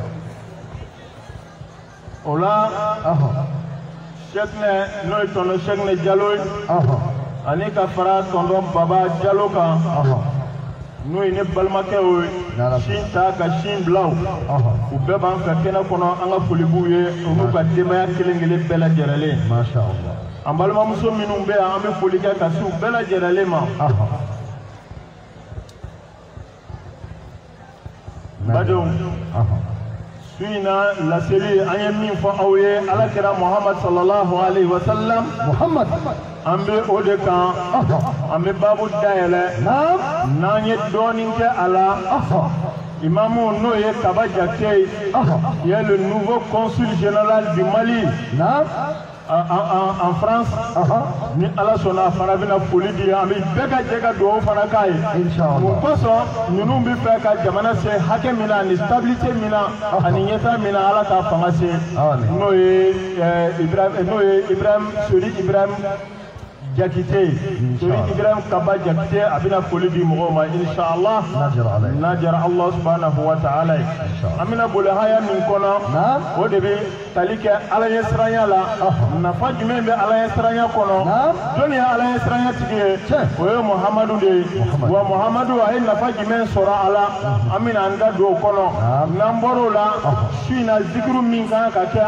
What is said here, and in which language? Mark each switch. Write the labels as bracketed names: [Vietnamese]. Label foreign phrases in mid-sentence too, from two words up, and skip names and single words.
[Bambara] O la Cheikhne n'o ye tɔnɔ Cheikhne Jalo ye ani ka fara tɔntɔn Baba Jalo kan n'o ye ne balimakɛw ye sin ta ka sin bila u bɛɛ b'an fɛ kɛnɛ kɔnɔ an ka foli b'u ye u n'u ka denbaya kelen kelen bɛɛ lajɛlen. [Arabic] ما شاء الله. [Bambara] An balimamuso minnu bɛ yan an bɛ foli kɛ ka se u bɛɛ lajɛlen ma. Badenw su in na laseli an ye min fɔ aw ye Alakira Muhammad [Arabic] صلى الله عليه وسلم [Bambara] an bɛ o de kan an bɛ babu dayɛlɛ n'an ye dɔɔnin kɛ a la imamu n'o ye Kaba Jakite ye [French] le nouveau consul général du Mali en France [Bambara] ni Ala sɔnna a fana bɛna foli di an bɛ bɛɛ ka jɛ ka dugawu fana k'a ye mun kosɔn ninnu bɛ fɛ ka jamana se hakɛ min na ani stabilité min na ani ɲɛtaa min na Ala k'a fanga se n'o ye Sori Ibrahim Jakite Sori Ibrahim Kaba Jakite a bɛna foli di mɔgɔw ma [Arabic] إن شاء الله [Bambara] n'a jara [Arabic] الله سبحانه وتعالى [Bambara] ye an bɛna boli haya min kɔnɔ o de bɛ tali kɛ Ala ɲɛ siranya la nafa jumɛn bɛ Ala ɲɛ siranya kɔnɔ jɔnni ye Ala ɲɛ siranya tigi ye o ye Muhamadu de ye wa Muhamadu a ye nafa jumɛn sɔrɔ a la an bɛna an da don o kɔnɔ n'an bɔr'o la su in na zikiru min kan ka kɛ